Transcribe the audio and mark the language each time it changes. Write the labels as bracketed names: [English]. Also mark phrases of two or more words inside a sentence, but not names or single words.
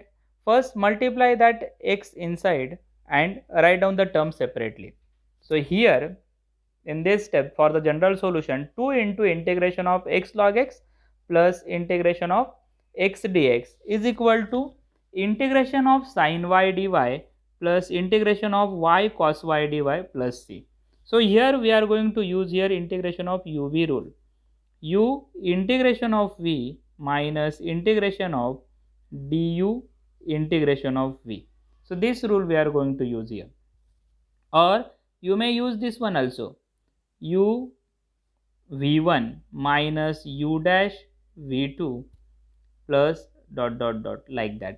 [English] First multiply that x inside and write down the term separately. So here in this step, for the general solution, 2 into integration of x log x plus integration of x dx is equal to integration of sin y dy plus integration of y cos y dy plus c. So here we are going to use here integration of uv rule. U integration of v minus integration of du integration of v. So this rule we are going to use here. Or you may use this one also, u v1 minus u dash v2 plus dot dot dot, like that.